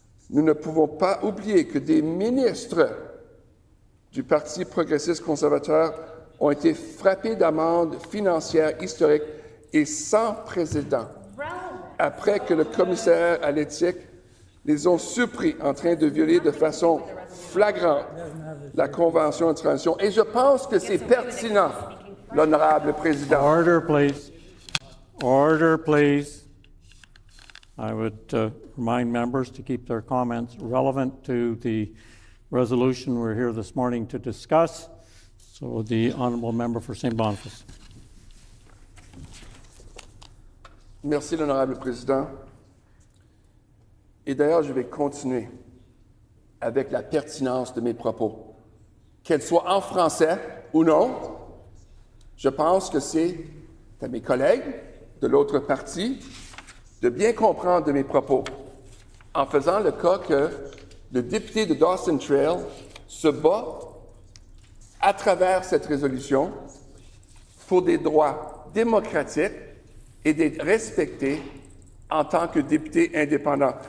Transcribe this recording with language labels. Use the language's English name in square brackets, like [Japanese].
[French] Nous ne pouvons pas oublier que des ministres du Parti progressiste conservateur ont été frappés d'amendes financières historiques et sans précédent après que le commissaire à l'éthique les ont surpris en train de violer de façon flagrante la Convention de transition. Et je pense que c'est pertinent, l'honorable président. [English] Order, please. Order, please. I would remind members to keep their comments relevant to the resolution we're here this morning to discuss. So the honourable member for St. Boniface. [French] Merci, l'honorable président. Et d'ailleurs, je vais continuer avec la pertinence de mes propos. Qu'elle soit en français ou non, je pense que c'est à mes collègues de l'autre parti de bien comprendre de mes propos, en faisant le cas que le député de Dawson Trail se bat à travers cette résolution pour des droits démocratiques et d'être respecté en tant que député indépendant.